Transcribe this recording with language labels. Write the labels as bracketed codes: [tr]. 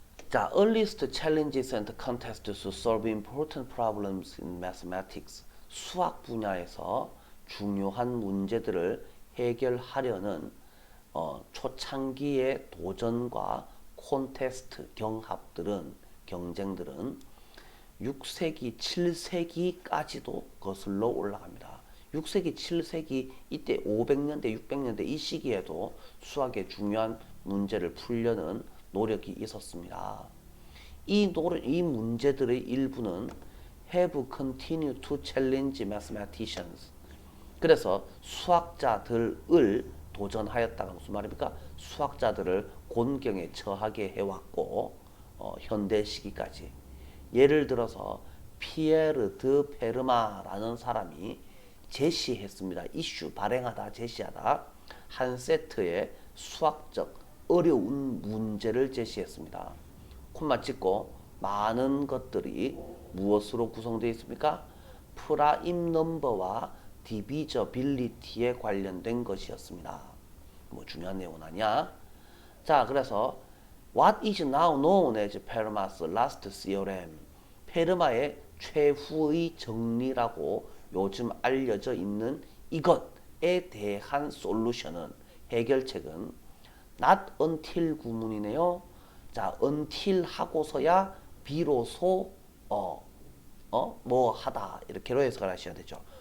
[en] 자, earliest challenges and contests to solve important problems in mathematics. [ko] 수학 분야에서 중요한 문제들을 해결하려는 초창기의 도전과 콘테스트 경쟁들은 6세기, 7세기까지도 거슬러 올라갑니다. 6세기, 7세기 이때 500년대, 600년대 이 시기에도 수학의 중요한 문제를 풀려는 노력이 있었습니다. 이 문제들의 일부는 [en] have continued to challenge mathematicians. [ko] 그래서 수학자들을 도전하였다가 무슨 말입니까? 수학자들을 곤경에 처하게 해왔고 현대 시기까지. 예를 들어서 피에르 드 페르마라는 사람이 제시했습니다. 이슈 발행하다 제시하다 한 세트의 수학적 어려운 문제를 제시했습니다. 콤마 찍고 많은 것들이 무엇으로 구성되어 있습니까? 프라임 넘버와 디비저빌리티에 관련된 것이었습니다. 뭐 중요한 내용은 아니야. [en] 자, 그래서 What is now known as Fermat's last theorem? [ko] 페르마의 최후의 정리라고 요즘 알려져 있는 이것에 대한 솔루션은 해결책은 [en] not until [ko] 구문이네요. 자, until 하고서야 비로소 뭐 하다 이렇게로 해석을 하셔야 되죠.